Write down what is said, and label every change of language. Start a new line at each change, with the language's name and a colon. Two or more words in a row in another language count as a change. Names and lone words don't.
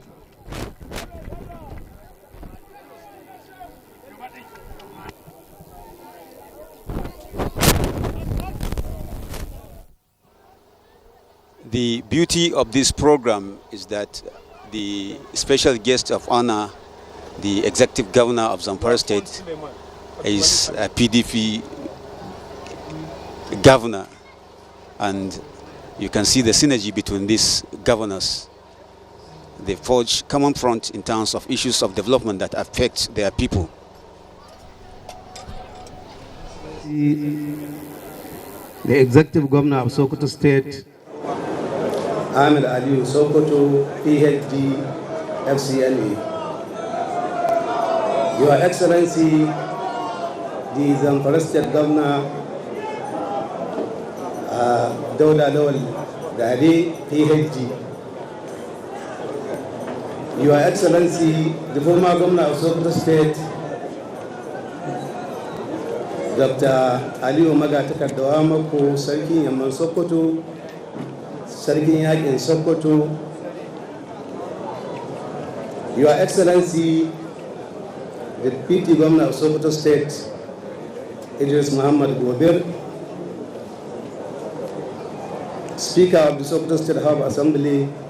English: The beauty of this program is that the special guest of honor, the executive governor of Zamfara State, is a PDP governor, and you can see the synergy between these governors. They forge common front in terms of issues of development that affect their people. The executive governor of Sokoto State, Ahmed Ali Sokoto, PhD, FCNA. Your Excellency, the Zamfara State Governor, Dauda Lawal Dade, PhD. Your Excellency, the former Governor of Sokoto State, Dr. Ali Omaga Takardawamako, Sarkin Yamman Sokoto, Sarkin Yakin Sokoto. Your Excellency, the Deputy Governor of Sokoto State, Idris Muhammad Gobir, Speaker of the Sokoto State House Assembly,